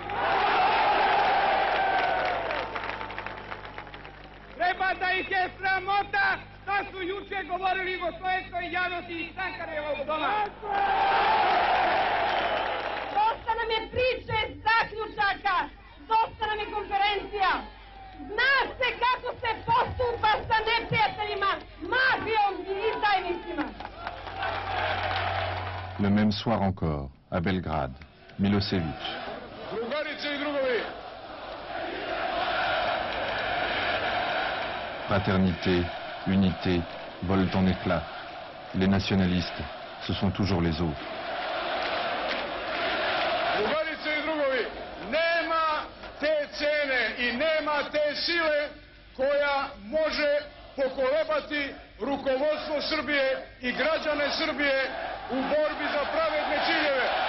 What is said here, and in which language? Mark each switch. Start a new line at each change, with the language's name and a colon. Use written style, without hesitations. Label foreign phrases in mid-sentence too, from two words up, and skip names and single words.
Serbian: Treba da ih je sramota šta su juče govorili Jugoslovenskoj javnosti iz Sankarevog doma. Dosta nam je priče, zaključaka, dosta nam je konferencija. Zna se kako se postupa sa neprijateljima, mafijom I
French: même soir encore, à Belgrade, Milosevic. Fraternité, unité, volent en éclats. Les nationalistes, ce sont toujours les autres.
Serbian: Drugarice i drugovi, nema te cene i nema te sile koja može pokolebati rukovodstvo Srbije i građane Srbije u borbi za pravedne ciljeve.